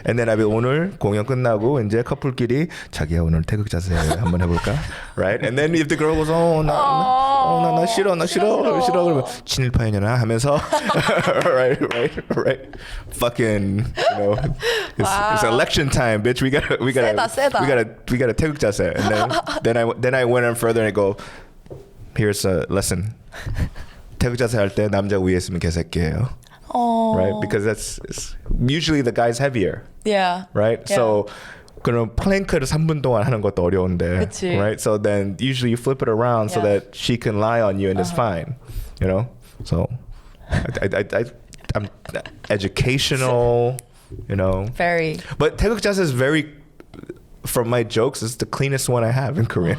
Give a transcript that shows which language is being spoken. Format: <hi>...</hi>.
<en>And then</en> <ko>오늘 공연 끝나고 이제 커플끼리 자기야 오늘 태극 자세 한번 해볼까?</ko> <en>Right. And then if the girl goes,</en> <ko>나 싫어. 그러면 친일파이냐나 하면서, right.</ko> <en>Fucking, you know, it's election time, bitch. We gotta 태극 자세. And then I went on further and I go, here's a lesson.</en> <ko>태극 자세 할 때 남자 위에 있으면 개새끼예요.</ko> <en>Right? Because it's usually the guy's heavier. Yeah. Right? Yeah.</en> <ko>So 그럼 플랭크를 3분 동안 하는 것도 어려운데. 그치.</ko> <en>Right? So then usually you flip it around so Yeah. that she can lie on you and it's fine. You know? So I'm educational, you know. Very. But 태극 자세 is very, from my jokes, it's the cleanest one I have in Korean.</en>